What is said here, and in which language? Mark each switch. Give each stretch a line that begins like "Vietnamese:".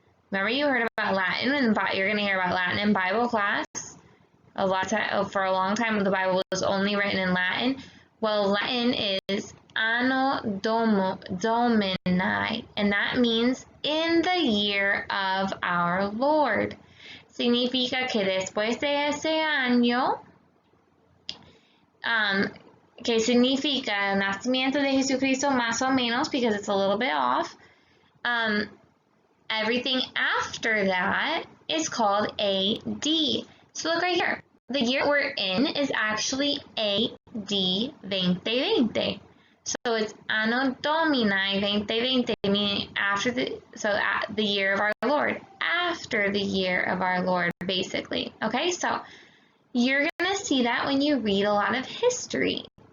English: Remember, you heard about Latin, and you're going to hear about Latin in Bible class. For a long time, the Bible was only written in Latin. Well, Latin is Anno Domini, and that means in the year of our Lord.
Spanish: Significa que después de ese año, que significa el nacimiento de Jesucristo más o menos,
English: because it's a little bit off, everything after that is called AD. So look right here. The year we're in is actually AD 2020. So it's Anno Domini 2020, meaning after the year of our Lord. After the year of our Lord, basically. Okay, so you're going to see that when you read a lot of history.